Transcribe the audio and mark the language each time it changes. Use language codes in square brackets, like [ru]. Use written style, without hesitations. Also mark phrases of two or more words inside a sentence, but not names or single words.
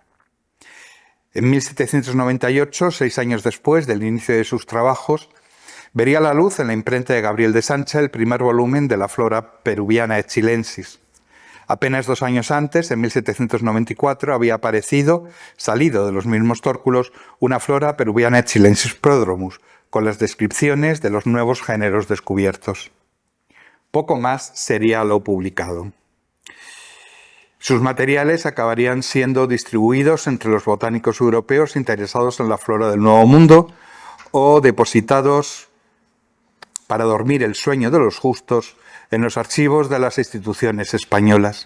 [es] En 1798, 6 años después del inicio de sus trabajos, vería la luz en la imprenta de Gabriel de Sancha el primer volumen de la flora peruviana chilensis. Apenas 2 años antes, en 1794, había aparecido, salido de los mismos tórculos, una flora peruviana chilensis prodromus, con las descripciones de los nuevos géneros descubiertos. Poco más sería lo publicado. Sus materiales acabarían siendo distribuidos entre los botánicos europeos interesados en la flora del Nuevo Mundo o depositados para dormir el sueño de los justos en los archivos de las instituciones españolas.